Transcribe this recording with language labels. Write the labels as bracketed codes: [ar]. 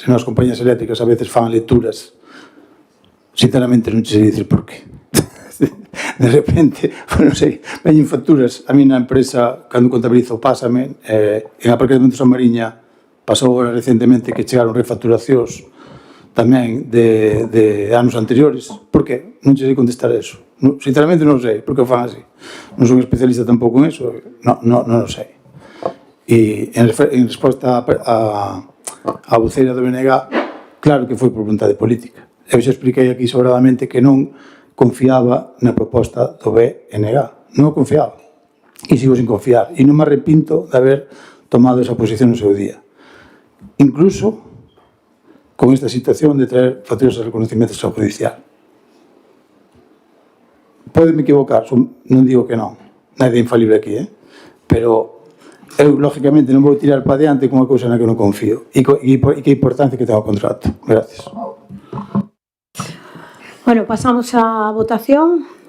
[gl] Se as compañías eléctricas a veces fan lecturas, sinceramente non sei dicir por qué. De repente, non sei, veñen facturas, a mí na empresa, cando contabilizo, pásame, en Aparcamentos San Mariña, pasou agora recentemente que chegaron refacturacións tamén de anos anteriores. Por que? Non sei contestar eso. Sinceramente non sei, por que o fan así. Non son especialista tampouco en eso, non o sei. E en resposta a voceira do BNG, claro que foi por vontade política. Eu xa expliquei aquí sobradamente que non confiaba na proposta do BNG. Non o confiaba. E sigo sin confiar. E non me arrepinto de haber tomado esa posición no seu día. [es] Incluso con esta situación de traer facturas de reconocimiento extrajudicial. [gl] Pódeme equivocar, non digo que non. Nadie é infalible aquí, pero eu, lógicamente, non vou tirar para diante con unha cousa na que non confío. E que importancia que ten o contrato. Gracias. Bueno, pasamos a votación.